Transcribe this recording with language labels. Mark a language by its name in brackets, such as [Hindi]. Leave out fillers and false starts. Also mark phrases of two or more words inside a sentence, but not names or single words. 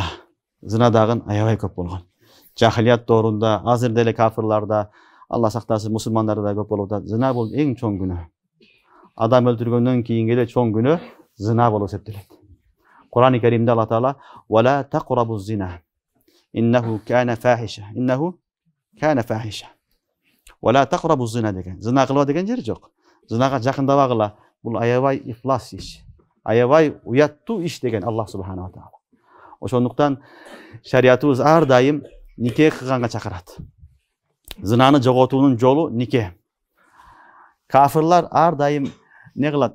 [Kyrgyz] Зына дагы аябай көп болгон. Жахилият доорунда, азыр деле кафирларда, Алла сактасын, мусулмандарда көп болуп атат. Зына бул эң чоң күнөө. Адам өлтүргөндөн кийинки эле чоң күнөө зына болуп эсептелет. Кур'ан-ы Керимде Алла Таала [Arabic] "ولا تقربوا الزنا. إنه كان فاحشة. إنه كان فاحشة. ولا تقربوا الزنا деген. [Kyrgyz] Зына кылба деген жери жок. Зынага жакындабагыла. Бул аябай ифлас иш. Аябай уяттуу иш деген Алла [Arabic] سبحانه وتعالى. [Kyrgyz] Ошондуктан шариятыбыз ар дайым нике кылганга чакырат. Зынаны жоготуунун жолу нике. Кафирлар ар дайым не кылат?